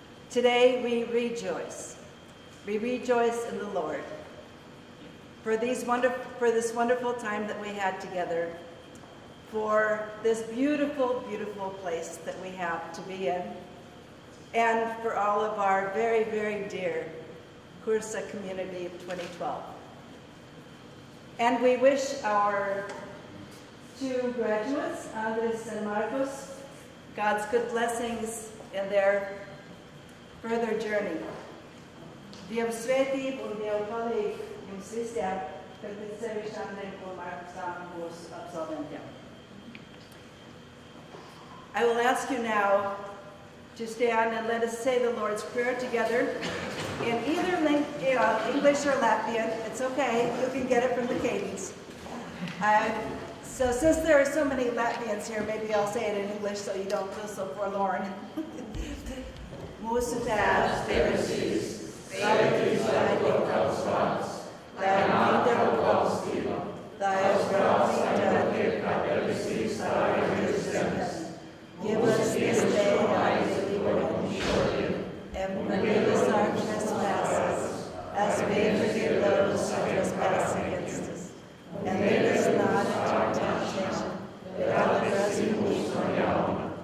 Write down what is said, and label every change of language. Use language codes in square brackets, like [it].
[en] Today we rejoice. We rejoice in the Lord for this wonderful time that we had together, for this beautiful, beautiful place that we have to be in, and for all of our very, very dear Kursa community of 2012. And we wish our 2 graduates, Andres and Marcos, God's good blessings in their further journey. [lv] Dieva svētību un Dieva palīdzību jums visiem, bet pēc sevišķi Andrejam un Markusam mūsu absolventiem. [en] I will ask you now to stand and let us say the Lord's Prayer together in either English or Latvian. It's okay, you can get it from the cadence. So since there are so many Latvians here, maybe I'll say it in English so you don't feel so forlorn. [lv] Mūsu Tēvs debesīs, svētīts lai top tavs vārds, lai nāk tava valstība, tavs prāts, lai notiek kā debesīs, tā arī virs zemes. [en] Give us this day our daily bread shortly, and forgive us our trespasses, as we forgive those who trespass against us. And lead us not into temptation, but deliver us from evil.